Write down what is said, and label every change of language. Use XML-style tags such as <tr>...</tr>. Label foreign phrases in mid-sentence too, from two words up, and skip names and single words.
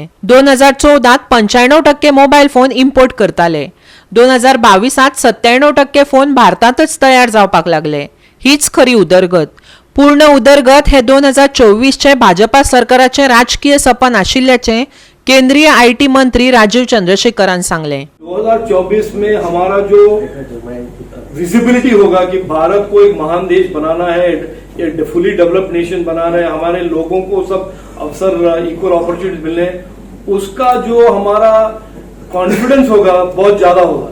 <kok>2014 95% मोबायल फोन इम्पोर्ट करताले. 2022 97% फोन भारतातच तयार जावपाक लागले. हीच खरी उदरगत. पूर्ण उदरगत हे 2024 भाजपा सरकाराचे राजकीय सपन आशिल्ल्याचे केंद्रीय आईटी मंत्री राजीव चंद्रशेखरान सांगले.</kok> <hi>2024 में हमारा जो विजिबिलिटी होगा कि भारत को एक महान देश बनाना है, एक</hi> <en>fully developed nation</en> <hi>बनाना है, हमारे लोगों को सब अवसर</hi> <en>equal opportunity</en> <hi>मिलने, उसका जो हमारा कॉन्फिडेंस होगा बहुत ज्यादा होगा.</hi>